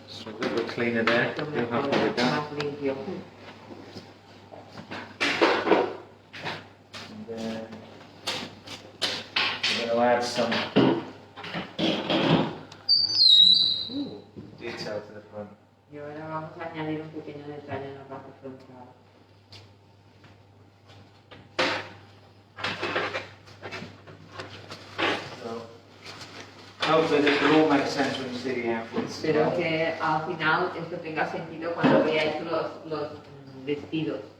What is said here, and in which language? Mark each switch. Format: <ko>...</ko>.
<en>So a little cleaner there. You'll have to do that.</en> <es>Más limpio.</es> <en>And then we're going to add some detail to the front.</en> <es>Y ahora vamos a añadir un pequeño detalle en la parte frontal.</es> <en>So hopefully this will all make sense when you see the outfits.</en> <es>Espero que al final esto tenga sentido cuando veáis los vestidos.</es>